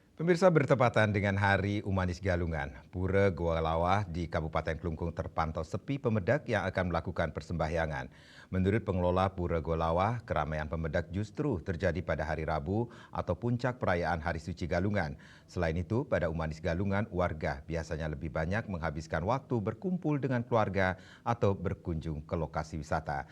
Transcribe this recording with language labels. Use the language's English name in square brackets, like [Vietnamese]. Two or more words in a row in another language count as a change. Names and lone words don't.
[Indonesian] Pemirsa, bertepatan dengan Hari Umanis Galungan, Pura Goa Lawah di Kabupaten Klungkung terpantau sepi pemedak yang akan melakukan persembahyangan. Menurut pengelola Pura Goa Lawah, keramaian pemedak justru terjadi pada hari Rabu atau puncak perayaan Hari Suci Galungan. Selain itu, pada Umanis Galungan, warga biasanya lebih banyak menghabiskan waktu berkumpul dengan keluarga atau berkunjung ke lokasi wisata.